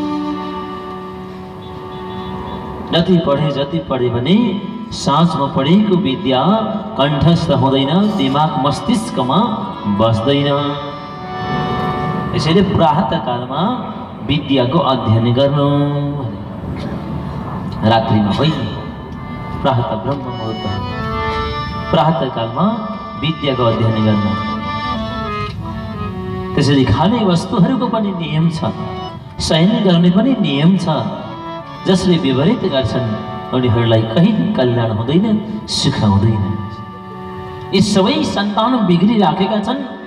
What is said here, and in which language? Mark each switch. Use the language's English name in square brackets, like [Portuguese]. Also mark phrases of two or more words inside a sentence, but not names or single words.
[Nepali] जति पढे भने साँझमा पढेको विद्या कण्ठस्थ हुँदैन, दिमाग मस्तिष्कमा बस्दैन। यसैले प्रातःकालमा विद्याको अध्ययन गर्नु। रात्रिमा होइन, प्रातः ब्रह्म मुहूर्त, प्रातःकालमा विद्याको अध्ययन गर्नु। त्यसैले खाने वस्तुहरूको पनि नियम छ, शयन गर्ने पनि नियम छ। जसले विपरीत गर्छन् उनीहरूलाई कहिले कल्याण हुँदैन, सुख हुँदैन। यी सबै सन्तान बिग्रिराखेका छन्।